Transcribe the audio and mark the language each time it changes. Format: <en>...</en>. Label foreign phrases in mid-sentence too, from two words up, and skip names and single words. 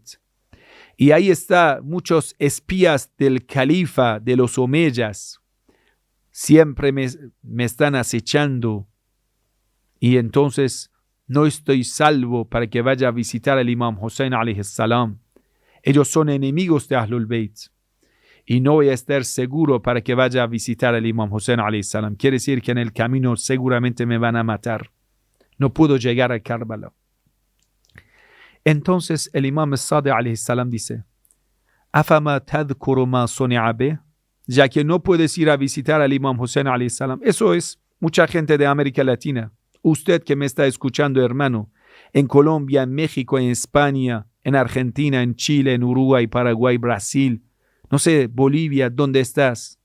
<es>Y ahí está muchos espías del califa de los Omeyas siempre me están acechando y entonces no estoy salvo para que vaya a visitar al Imam Hussein</es> <ar>عليه السلام.</ar> <es>Ellos son enemigos de Ahlul Bayt y no voy a estar seguro para que vaya a visitar al Imam Hussein</es> <ar>عليه السلام.</ar> <es>Quiere decir que en el camino seguramente me van a matar. No puedo llegar a Karbala. Entonces el Imam Sadiq</es> <ar>عليه السلام</ar> <es>dice:</es> <ar>أفما تذكر ما صنع به,</ar> <es>ya que no puedes ir a visitar al Imam Hussein</es> <ar>عليه السلام.</ar> <es>Eso es mucha gente de América Latina. Usted que me está escuchando, hermano, en Colombia, en México, en España, en Argentina, en Chile, en Uruguay, Paraguay, Brasil, no sé, Bolivia, ¿dónde estás?</es>